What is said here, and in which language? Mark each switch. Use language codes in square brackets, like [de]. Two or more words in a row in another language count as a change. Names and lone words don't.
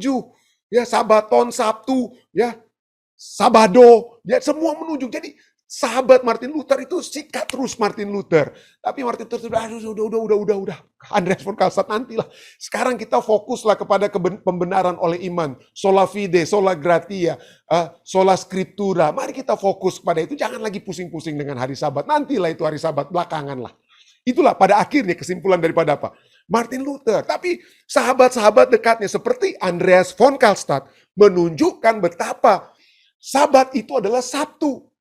[id] Ya, Sabaton Sabtu, ya. Sabado, ya, semua menunjuk. Jadi sahabat Martin Luther itu sikat terus Martin Luther. Tapi Martin Luther udah. Andreas von Karlstadt nantilah. Sekarang kita fokuslah kepada pembenaran oleh iman. [la] Sola fide, sola gratia, sola scriptura. [id] Mari kita fokus kepada itu. Jangan lagi pusing-pusing dengan hari Sabat. Nantilah itu hari Sabat, belakangan lah. Itulah pada akhirnya kesimpulan daripada apa? Martin Luther. Tapi sahabat-sahabat dekatnya seperti Andreas von Karlstadt menunjukkan betapa Sabat itu adalah Sabtu.